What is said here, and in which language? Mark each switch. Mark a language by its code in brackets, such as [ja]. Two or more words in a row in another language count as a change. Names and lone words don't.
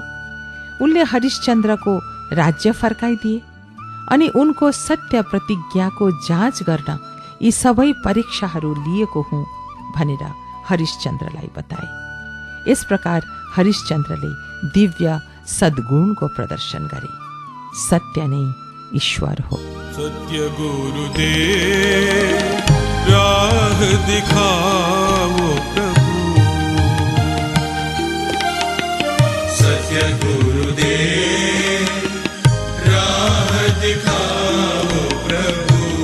[ne] उनले हरिश्चन्द्रको राज्य फर्काइदिए अनि उनको सत्य प्रतिज्ञाको जाँच गर्न यी सबै परीक्षाहरू लिएको हुँ भनेर हरिश्चन्द्रलाई बताए। यस प्रकार हरिश्चन्द्रले दिव्य सद्गुणको प्रदर्शन गरे। सत्य नै ईश्वर हो। [hi] सत्य गुरुदेव राह दिखाओ प्रभु, सत्य गुरुदेव राह दिखाओ प्रभु,